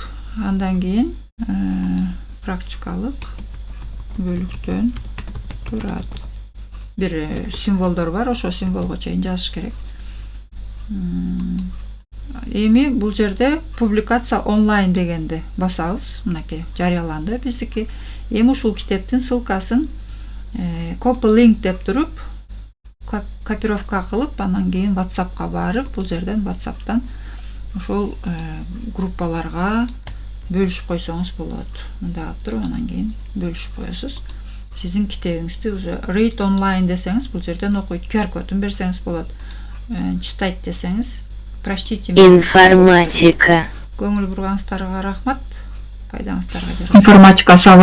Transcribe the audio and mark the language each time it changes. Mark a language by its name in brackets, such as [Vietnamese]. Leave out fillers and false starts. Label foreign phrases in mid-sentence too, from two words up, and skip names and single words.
[Kyrgyz] Андан кийин практикалык бөлүктөн турат. Бир символдор бар, ошо символго чейин жазыш керек. Эми бул жерде публикация онлайн дегенди басабыз. Мынакей жарыяланды биздики. Эми ушул китептин ссылкасын [English] copy link [Kyrgyz] деп туруп копировка кылып, анан кийин WhatsApp'ка барып, бул жерден WhatsApp'тан ошол группаларга бөлүшүп койсоңуз болот. Мындай кылып туруп, анан кийин бөлүшүп коесуз. Сиздин китебиңизди уже [English] read online [Kyrgyz] десеңиз, бул жерден окуйт. QR кодун берсеңиз болот. Читайт десеңиз, прочтите. Информатика. Көңүл бурганыңыздарга рахмат. Пайдаңыздарга жарасын. Информатика